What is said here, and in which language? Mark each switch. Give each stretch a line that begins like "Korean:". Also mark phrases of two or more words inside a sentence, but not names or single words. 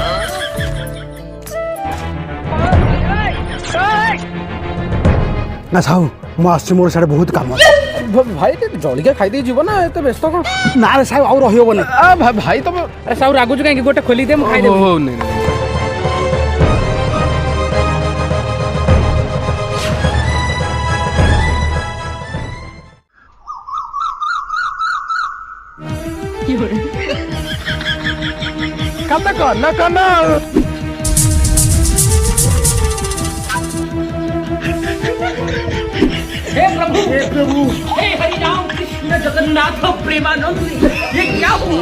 Odia: ନା ସାହୁ ମୁଁ ଆସୁଛି, ମୋର ସିଆଡ଼େ ବହୁତ କାମ ଅଛି। ଭାଇ ଟିକେ ଜଳିକା ଖାଇଦେଇ ଯିବ ନା, ଏତେ ବ୍ୟସ୍ତ କଣ? ନା ରେ ସାହୁ ଆଉ ରହିହବନି। ଭାଇ ତମେ ଆରେ ସାହୁ ରାଗୁଛୁ କାହିଁକି? ଗୋଟେ ଖୋଲିଦେ, ମୁଁ ଖାଇଦେବି। ହଉ ନେ।
Bangla: কান্না কর না কান্না।
Hindi: हे प्रभु हे हरि राम कृष्ण जगन्नाथ प्रेमानंद, ये क्या हुआ?